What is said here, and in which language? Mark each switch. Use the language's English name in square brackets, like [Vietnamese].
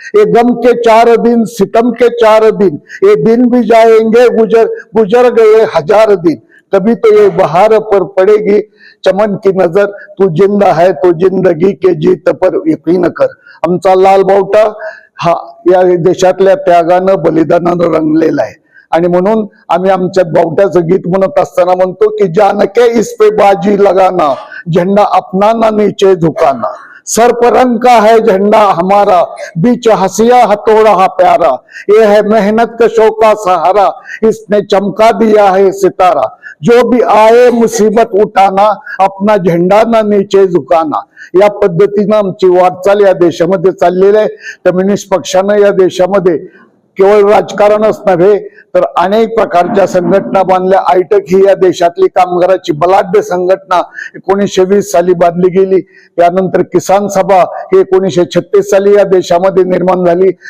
[Hindi] ये गम के 4 दिन, सितम के 4 दिन, ये दिन भी जाएंगे गुजर गए 1000 दिन, कभी तो ये बहार पर पड़ेगी चमन की नजर, तू जिंदा है तो जिंदगी के जीत पर यकीन कर। [Marathi] आमचा लाल बावटा हा या देशातल्या त्यागानं, बलिदानानं रंगलेला आहे। आणि म्हणून आम्ही आमच्या बावट्याचं गीत म्हणत असताना म्हणतो की [Hindi] जानके इस पे बाजी लगाना, झंडा अपना ना नीचे झुकाना, सर पर रंग का है झंडा हमारा, बीच हसिया हथौड़ा हा प्यारा, ये है मेहनत कशों का सहारा, इसने चमका दिया है सितारा, जो भी आए मुसीबत उठाना, अपना झेंडा ना नीचे झुकाना. [Marathi] या पद्धतीनं आमची वाटचाल या देशामध्ये चाललेली आहे. कम्युनिस्ट पक्षानं या देशामध्ये केवळ राजकारणच नव्हे तर अनेक प्रकारच्या संघटना बांधल्या. आयटक ही या देशातली कामगाराची बलाढ्य संघटना 1920 साली बांधली गेली. त्यानंतर किसान सभा ही 1936 साली या देशामध्ये निर्माण झाली.